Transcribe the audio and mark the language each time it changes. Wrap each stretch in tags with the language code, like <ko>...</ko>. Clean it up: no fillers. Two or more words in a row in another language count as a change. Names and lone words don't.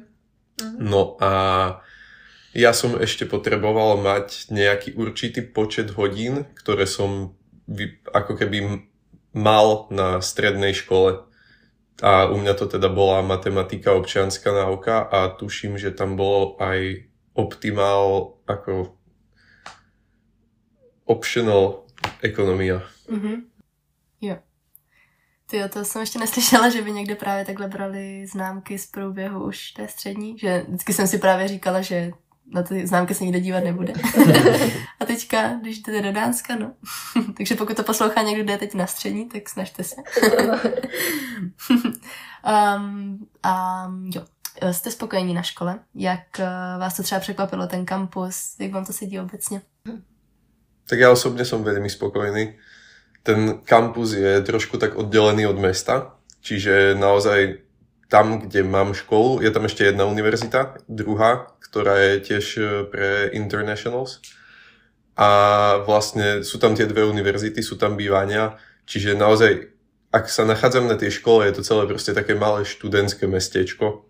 <sk>No a ja som ešte potreboval mať nejaký určitý počet hodín, ktoré som ako keby mal na strednej škole. A u mňa to teda bola matematika, občianska náuka a tuším, že tam bolo aj optimál ako optional ekonomia.</sk> <cs>Jo. Tyjo, to jsem ještě neslyšela, že by někde právě takhle brali známky z průběhu už té střední, že vždycky jsem si právě říkala, že na ty známky se nikdo dívat nebude. A teďka, když jdete do Dánska, no. Takže pokud to poslouchá někdo, kdo je teď na střední, tak snažte se. Jo. Jste spokojení na škole? Jak vás to třeba překvapilo, ten kampus? Jak vám to sedí obecně?</cs> <sk>Tak ja osobne som veľmi spokojný. Ten kampus je trošku tak oddelený od mesta, čiže naozaj tam, kde mám školu, je tam ešte jedna univerzita, druhá, ktorá je tiež pre internationals. A vlastne sú tam tie dve univerzity, sú tam bývania, čiže naozaj, ak sa nachádzam na tej škole, je to celé proste také malé študentské mestečko.</sk>